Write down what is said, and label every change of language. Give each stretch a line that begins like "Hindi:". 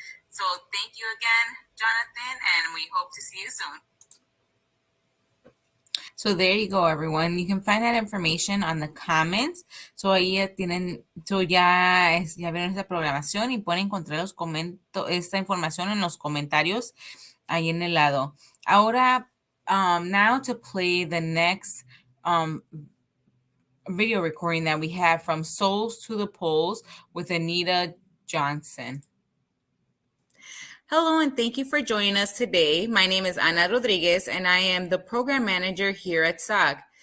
English: So thank you again, Jonathan, and we hope to see you soon. So there you go, everyone. You can find that information on the comments.
Spanish: So ahí ya vieron esta programación y pueden encontrar esta información en los comentarios ahí en el lado. Ahora,
English: now to play the next video recording that we have from Souls to the Polls with Anita Johnson. Hello, and thank you for joining us today. My name is Ana Rodriguez, and I am the program manager here at SAG.